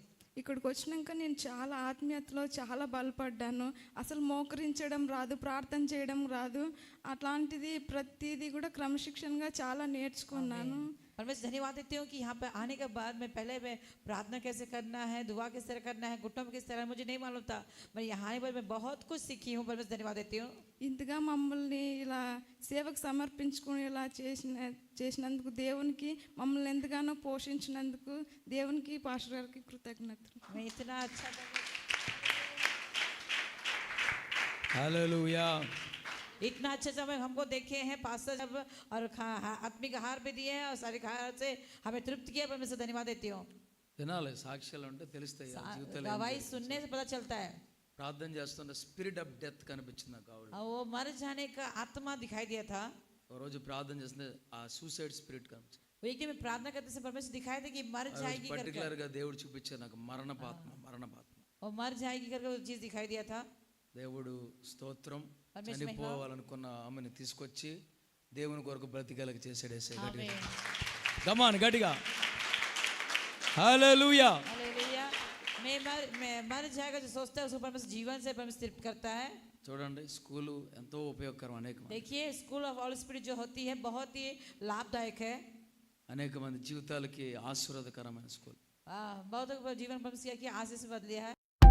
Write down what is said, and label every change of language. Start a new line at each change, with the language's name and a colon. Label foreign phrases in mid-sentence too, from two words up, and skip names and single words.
Telugu: ఇక్కడికి వచ్చినాక నేను చాలా ఆత్మీయతలో చాలా బలపడ్డాను. అసలు మోకరించడం రాదు, ప్రార్థన చేయడం రాదు, అట్లాంటిది ప్రతిదీ కూడా క్రమశిక్షణగా చాలా నేర్చుకున్నాను.
Hindi: परमेश्वर धन्यवाद देती हूँ कि यहाँ पे आने के बाद मैं पहले प्रार्थना कैसे करना है, दुआ किस तरह करना है, घुटनों में किस तरह, मुझे नहीं मालूम था। मैं यहाँ आने पर मैं बहुत कुछ सीखी हूँ। परमेश्वर धन्यवाद देती हूँ।
Telugu: ఇంతగా మమ్మల్ని ఇలా సేవకు సమర్పించుకుని ఇలా చేసినందుకు దేవునికి, మమ్మల్ని ఎంతగానో పోషించినందుకు దేవునికి పాస్టర్ గారికి కృతజ్ఞతలు.
Hindi: मैं इतना अच्छा
Telugu: హల్లెలూయా.
Hindi: इतना अच्छा समय हमको देखे हैं पास्टर जब और आत्मिक आहार भी दिए हैं और सारे आहार से हमें तृप्त किया, पर मैं से धन्यवाद देती हूँ।
Telugu: వినాలి, సాక్ష్యాలు ఉంటే తెలుస్తాయి ఆ జీవితాలు ఏం
Hindi: गवाही
Telugu: జరిగింది.
Hindi: सुनने से पता चलता है।
Telugu: ప్రార్థన చేస్తున్న
English: spirit of death
Telugu: కనిపించింది నాకు ఆవిడ.
Hindi: और वो मर जाने का आत्मा दिखाई दिया था।
Telugu: ఒక రోజు ప్రార్థన చేస్తుంటే ఆ
English: suicide spirit
Telugu: కనిపించింది.
Hindi: वो एक दिन में प्रार्थना करते समय परमेश्वर दिखाई दे कि मर जाएगी करके,
Telugu: పర్టికులర్ గా దేవుడు చూపించారు నాకు మరణపాత్మ.
Hindi: और मर जाएगी करके वो चीज दिखाई दिया था।
Telugu: దేవుడు స్తోత్రం. పరమేశ్వర మహిమ. చనిపోవాలనుకున్న ఆమెను తీసుకొచ్చి దేవుని కొరకు బ్రతికేలాగా చేసాడు యేసయ్య.
Hindi: आमीन।
Telugu: కమాన్ గట్టిగా హల్లెలూయా.
Hindi: हालेलुया। मैं मर जाएगा जो सोचता है उसको परमेश्वर जीवन से परमेश्वर तृप्त करता है।
Telugu: చూడండి, స్కూలు ఎంతో ఉపయోగకరం.
Hindi: देखिए स्कूल ऑफ होली स्पिरिट जो होती है बहुत ही लाभदायक है।
Telugu: అనేక మంది జీవితాలకి ఆశీర్వాదకరమైన స్కూల్.
Hindi: बहुत जीवन परमेश्वर की आशीष से बदलिया है।